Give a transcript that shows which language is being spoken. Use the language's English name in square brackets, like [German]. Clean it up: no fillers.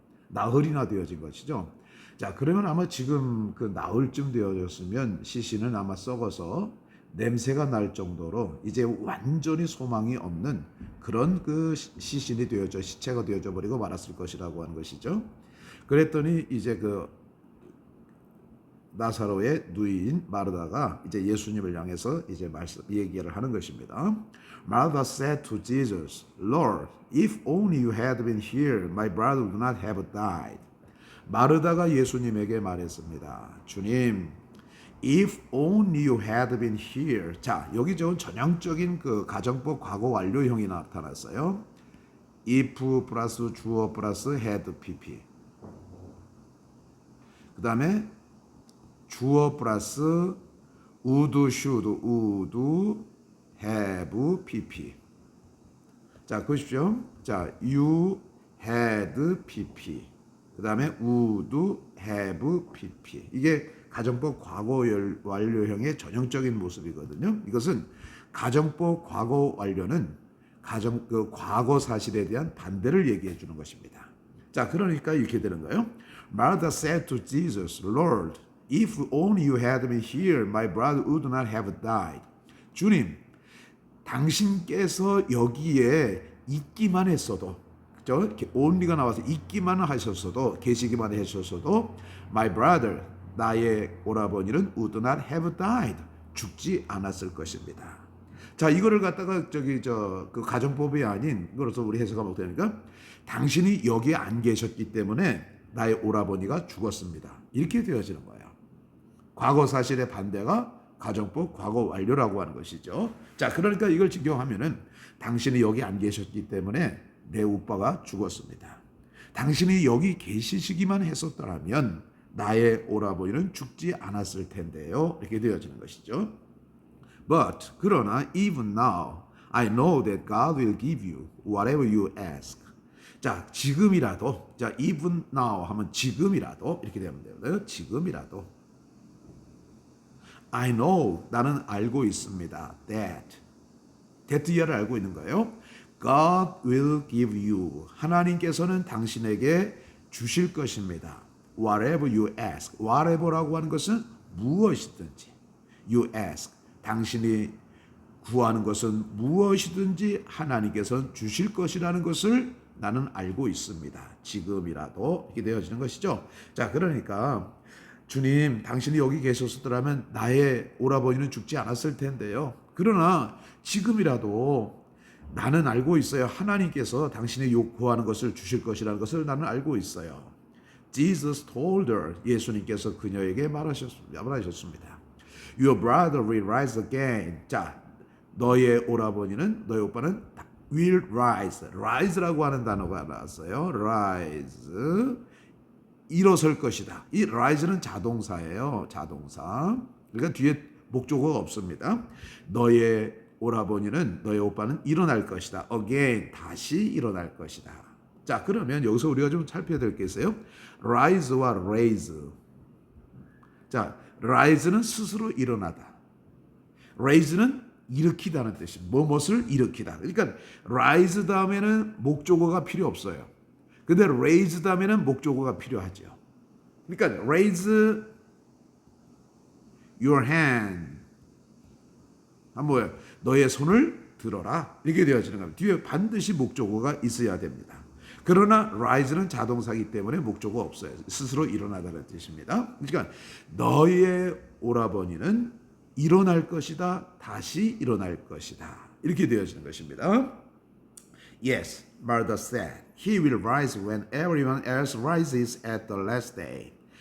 [Korean] 나흘이나 되어진 것이죠. 자, 그러면 아마 지금 그 나흘쯤 되어졌으면 시신은 아마 썩어서 냄새가 날 정도로 이제 완전히 소망이 없는 그런 그 시신이 되어져 시체가 되어져 버리고 말았을 것이라고 하는 것이죠. 그랬더니 이제 그 나사로의 누이인 마르다가 이제 예수님을 향해서 이제 얘기를 하는 것입니다. [English] Martha said to Jesus, Lord, if only you had been here, my brother would not have died. [Korean] 마르다가 예수님에게 말했습니다. 주님, [English] If only you had been here. [Korean] 자, 여기 좀 전형적인 그 가정법 과거 완료형이 나타났어요. [English] if [Korean] 플러스 주어 플러스 [English] had pp. [Korean] 그 다음에 주어 플러스 would, should, would, have, pp. 자, 보십시오. 자, [English] you had pp. [Korean] 그 다음에 would, have, pp. 이게 가정법 과거 완료형의 전형적인 모습이거든요. 이것은 가정법 과거 완료는 그 과거 사실에 대한 반대를 얘기해 주는 것입니다. 자, 그러니까 이렇게 되는 거예요. [English] Martha said to Jesus, Lord, if only you had been here, my brother would not have died. [Korean] 주님, 당신께서 여기에 있기만 했어도, 이렇게 only가 나와서 있기만 하셨어도, 계시기만 하셨어도, [English] my brother, [Korean] 나의 오라버니는 [English] would not have died. [Korean] 죽지 않았을 것입니다. 자, 이거를 갖다가 그 가정법이 아닌 이거로서 우리 해석하면 어떻게 됩니까? 당신이 여기에 안 계셨기 때문에 나의 오라버니가 죽었습니다. 이렇게 되어지는 거예요. 과거 사실의 반대가 가정법 과거 완료라고 하는 것이죠. 자, 그러니까 이걸 적용하면은 당신이 여기 안 계셨기 때문에 내 오빠가 죽었습니다. 당신이 여기 계시기만 했었더라면 나의 오라버니는 죽지 않았을 텐데요. 이렇게 되어지는 것이죠. [English] But [Korean] 그러나 [English] even now I know that God will give you whatever you ask. [Korean] 자, 지금이라도, 자, [English] even now [Korean] 하면 지금이라도 이렇게 되면 돼요. 지금이라도. [English] I know, [Korean] 나는 알고 있습니다. that를 알고 있는 거예요. [English] God will give you. [Korean] 하나님께서는 당신에게 주실 것입니다. [English] Whatever you ask. [Korean] Whatever라고 하는 것은 무엇이든지. [English] You ask. [Korean] 당신이 구하는 것은 무엇이든지 하나님께서는 주실 것이라는 것을 나는 알고 있습니다. 지금이라도 이렇게 되어지는 것이죠. 자, 그러니까 주님, 당신이 여기 계셨더라면 나의 오라버니는 죽지 않았을 텐데요. 그러나 지금이라도 나는 알고 있어요. 하나님께서 당신의 구하는 것을 주실 것이라는 것을 나는 알고 있어요. [English] Jesus told her, [Korean] 예수님께서 그녀에게 말하셨습니다. [English] Your brother will rise again. [Korean] 자, 너의 오라버니는, 너의 오빠는 [English] will rise. [Korean] rise라고 하는 단어가 나왔어요. rise. 일어설 것이다. 이 rise는 자동사예요. 자동사. 그러니까 뒤에 목적어가 없습니다. 너의 오라버니는, 너의 오빠는 일어날 것이다. again. 다시 일어날 것이다. 자, 그러면 여기서 우리가 좀 살펴야 될 게 있어요. rise와 raise. 자, rise는 스스로 일어나다. raise는 일으키다는 뜻이 무엇을 일으키다. 그러니까 rise 다음에는 목적어가 필요 없어요. 근데 raise 다음에는 목적어가 필요하죠. 그러니까 [English] raise your hand. [Korean] 뭐예요? 너의 손을 들어라. 이렇게 되어지는 겁니다. 뒤에 반드시 목적어가 있어야 됩니다. 그러나 rise는 자동사이기 때문에 목적어 없어요. 스스로 일어나다는 뜻입니다. 그러니까 너의 오라버니는 일어날 것이다. 다시 일어날 것이다. 이렇게 되어지는 것입니다. [English] Yes, Martha said, he will rise when everyone else rises at the last day.